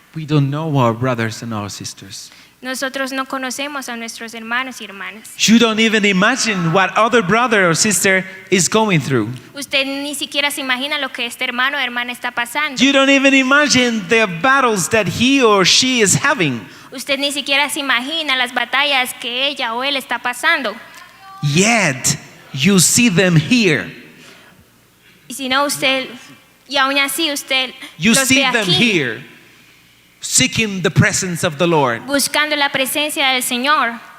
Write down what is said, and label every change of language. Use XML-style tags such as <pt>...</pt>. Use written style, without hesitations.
<en>We don't know our brothers and our sisters.</en> <es>Nosotros no conocemos a nuestros hermanos y hermanas.</es> <en>You don't even imagine what other brother or sister is going through.</en> <es>Usted ni siquiera se imagina lo que este hermano o hermana está pasando.</es> <en>You don't even imagine the battles that he or she is having.</en> <es>Usted ni siquiera se imagina las batallas que ella o él está pasando.</es> <en>Yet you see them here.</en> <es>Y si no usted, y aún así usted</es> <en>You</en> <es>los</es> <en>see</en> <es>ve</es> <en>them</en> <es>aquí,</es> <en>here, seeking the presence of the Lord,</en> <es>buscando la presencia del Señor,</es>